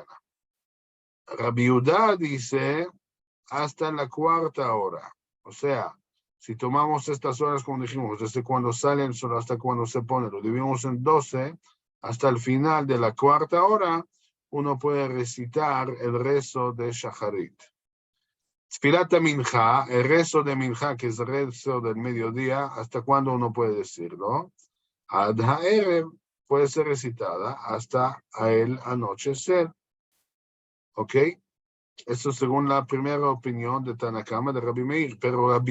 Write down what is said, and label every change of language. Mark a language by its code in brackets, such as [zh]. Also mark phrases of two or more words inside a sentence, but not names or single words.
[es] Rabbi Yehuda dice hasta la 4ª hora. O sea, si tomamos estas horas, como dijimos, desde cuando sale el sol hasta cuando se pone, lo dividimos en 12, hasta el final de la 4ª hora, uno puede recitar el rezo de Shacharit. [he] תפילת מנחה, [es] el rezo de mincha, que es el rezo del mediodía, ¿hasta cuándo uno puede decirlo? [he] עד הערב [es] puede ser recitada hasta el anochecer. ¿Ok? Eso según la primera opinión de Tanakama de Rabbi Meir.